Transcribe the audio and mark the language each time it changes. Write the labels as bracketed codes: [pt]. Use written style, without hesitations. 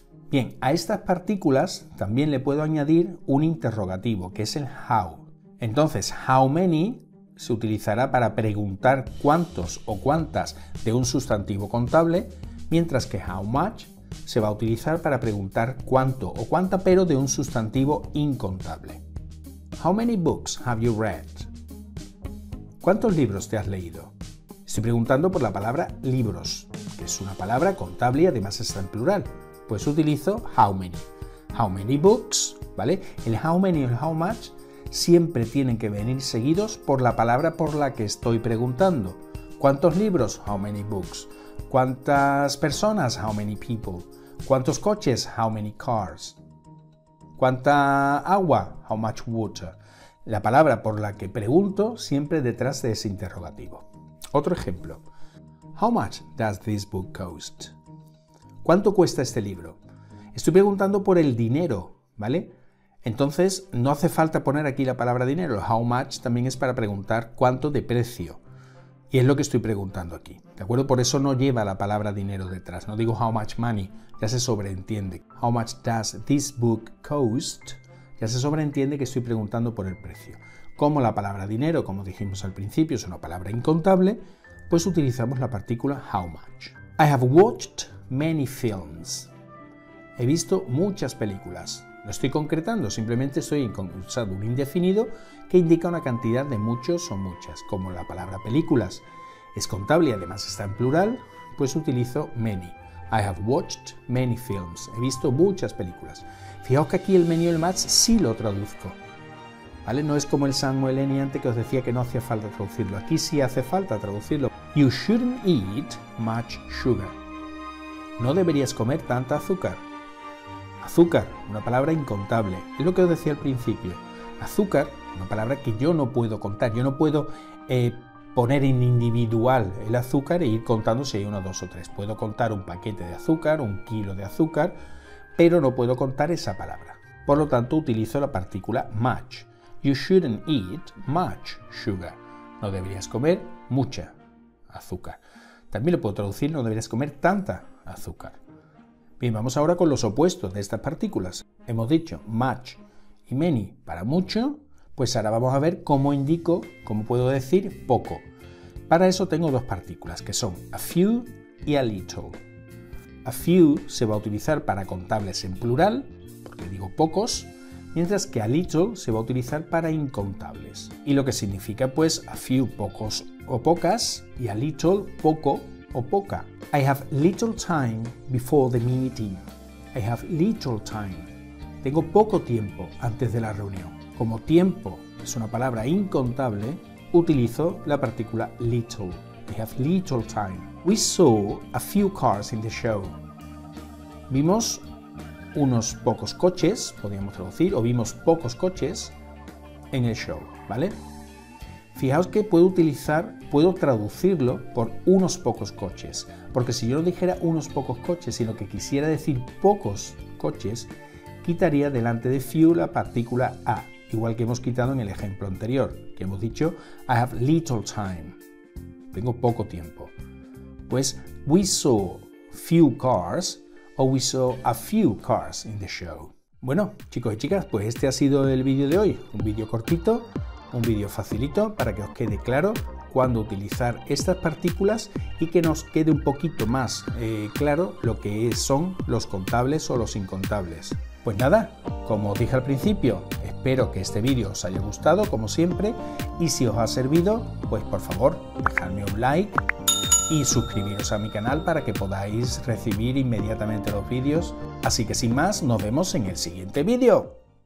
[es] Bien, a estas partículas también le puedo añadir un interrogativo, que es el how. Entonces, how many se utilizará para preguntar cuántos o cuántas de un sustantivo contable, mientras que how much se va a utilizar para preguntar cuánto o cuánta, pero de un sustantivo incontable. [en] How many books have you read? [es] ¿Cuántos libros te has leído? Estoy preguntando por la palabra libros, que es una palabra contable y además está en plural. Pues utilizo how many. [en] How many books, [es] ¿vale? El how many y el how much siempre tienen que venir seguidos por la palabra por la que estoy preguntando. ¿Cuántos libros? [en] How many books. [es] ¿Cuántas personas? [en] How many people. [es] ¿Cuántos coches? [en] How many cars. [es] ¿Cuánta agua? [en] How much water. [es] La palabra por la que pregunto siempre detrás de ese interrogativo. Otro ejemplo. [en] How much does this book cost? [es] ¿Cuánto cuesta este libro? Estoy preguntando por el dinero, ¿vale? Entonces no hace falta poner aquí la palabra dinero. How much también es para preguntar cuánto de precio. Y es lo que estoy preguntando aquí, ¿de acuerdo? Por eso no lleva la palabra dinero detrás. No digo [en] how much money, [es] ya se sobreentiende. [en] How much does this book cost? [es] Ya se sobreentiende que estoy preguntando por el precio. Como la palabra dinero, como dijimos al principio, es una palabra incontable, pues utilizamos la partícula how much. [en] I have watched many films. [es] He visto muchas películas. No estoy concretando, simplemente estoy usando un indefinido que indica una cantidad de muchos o muchas. Como la palabra películas es contable y además está en plural, pues utilizo many. [en] I have watched many films. [es] He visto muchas películas. Fijaos que aquí el many y el much sí lo traduzco, ¿vale? No es como el some o el any antes que os decía que no hacía falta traducirlo. Aquí sí hace falta traducirlo. [en] You shouldn't eat much sugar. [es] No deberías comer tanta azúcar. Azúcar, una palabra incontable. Es lo que os decía al principio. Azúcar, una palabra que yo no puedo contar. Yo no puedo poner en individual el azúcar e ir contando si hay 1, 2 o 3. Puedo contar un paquete de azúcar, un kilo de azúcar, pero no puedo contar esa palabra. Por lo tanto, utilizo la partícula much. [en] You shouldn't eat much sugar. [es] No deberías comer mucha azúcar. También lo puedo traducir, no deberías comer tanta azúcar. Bien, vamos ahora con los opuestos de estas partículas. Hemos dicho much y many para mucho, pues ahora vamos a ver cómo puedo decir poco. Para eso tengo dos partículas que son a few y a little. A few se va a utilizar para contables en plural, porque digo pocos, mientras que a little se va a utilizar para incontables. Y lo que significa pues a few pocos o pocas y a little poco o poca. [en] I have little time before the meeting. I have little time. [es] Tengo poco tiempo antes de la reunión. Como tiempo es una palabra incontable, utilizo la partícula little. [en] I have little time. We saw a few cars in the show. [es] Vimos unos pocos coches, podríamos traducir, o vimos pocos coches en el show, ¿vale? Fijaos que puedo traducirlo por unos pocos coches, porque si yo no dijera unos pocos coches, sino que quisiera decir pocos coches, quitaría delante de few la partícula a, igual que hemos quitado en el ejemplo anterior, que hemos dicho [en] I have little time, [es] tengo poco tiempo. [en] Pues we saw few cars o we saw a few cars in the show. [es] Bueno, chicos y chicas, pues este ha sido el vídeo de hoy, un vídeo cortito, un vídeo facilito para que os quede claro cuándo utilizar estas partículas y que nos quede un poquito más claro lo que son los contables o los incontables. Pues nada, como os dije al principio, espero que este vídeo os haya gustado como siempre y si os ha servido, pues por favor dejadme un like y suscribiros a mi canal para que podáis recibir inmediatamente los vídeos. Así que sin más, nos vemos en el siguiente vídeo.